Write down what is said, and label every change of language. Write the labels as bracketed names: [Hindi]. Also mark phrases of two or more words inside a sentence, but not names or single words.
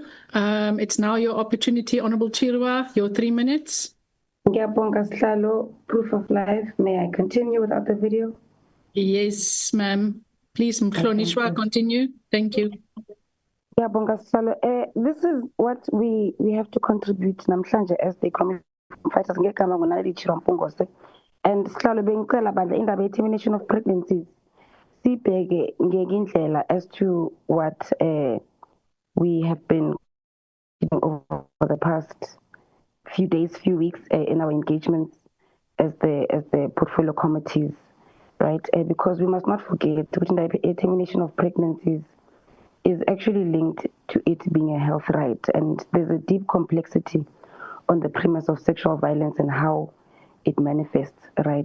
[English] It's now your opportunity, Honourable Chirwa, your 3 minutes. [Zulu] Ngiyabonga Sihlalo, [English] proof of life. May I continue without the video? Yes, ma'am. Please, Mhlonishwa, continue. Thank you. [Zulu] Ngiyabonga Sihlalo. [English] This is what we have to contribute namhlanje as the community fighters [Zulu] ngegama ngonaledi Chirampungose. And Sihlalo bengicela bandla indaba ye [English] termination of pregnancies. [Zulu] Sibheke ngekindlela [English] as to what we have been over the past few days, few weeks in our engagements as the portfolio committees, right? Because we must not forget that termination of pregnancies is actually linked to it being a health right, and there's a deep complexity on the premise of sexual violence and how it manifests, right?